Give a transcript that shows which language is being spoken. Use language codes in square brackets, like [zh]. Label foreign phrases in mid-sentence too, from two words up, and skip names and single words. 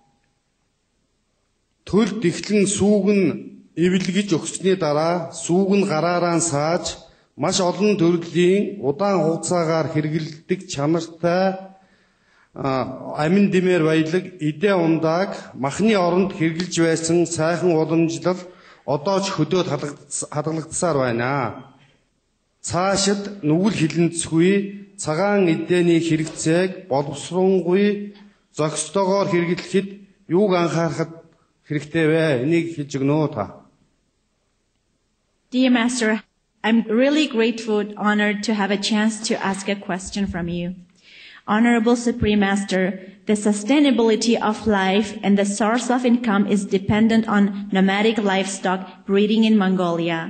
[mn] Төл дэхлэн сүүг нь эвлэгж өгсөний дараа сүүг нь гараараа сааж маш олон төрлийн удаан хугацаагаар хэрэгэлдэг чанартай амин димээр баялаг эдээ ундааг махны оронд хэрэгжилж байсан сайхан уламжлал одоо ч хөдөөд хадгалагдсаар байна. Цаашид нүгэл хилэнцгүй цагаан эдээний хэрэгцээг боловсронгуй зохистойгоор хэрэглэхэд юуг анхаарах хэрэгтэй вэ? Энийг хэлж өгнө үү та? [en] Dear Master, I'm really grateful, honored to have a chance to ask a question from you. Honorable Supreme Master, the sustainability of life and the source of income is dependent on nomadic livestock breeding in Mongolia.